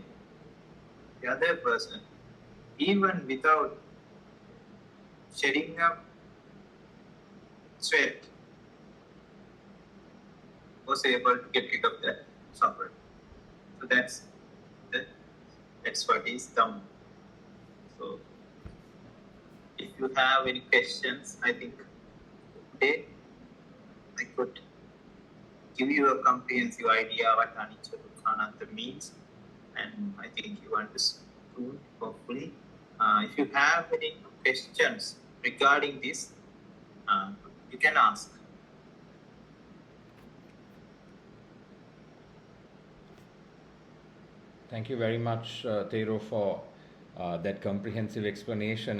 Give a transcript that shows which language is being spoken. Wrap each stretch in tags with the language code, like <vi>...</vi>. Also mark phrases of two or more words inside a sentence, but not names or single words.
<en>The other person, even without shedding up sweat, was able to get rid of that suffering. So that's what is Dhamma. So if you have any questions, I think today I could give you a comprehensive idea what</en> <pi>anicca dukkha anatta</pi> <en>means, and I think you understood hopefully. If you have any questions regarding this, you can ask. Thank you very much, Thero, for that comprehensive explanation.</en>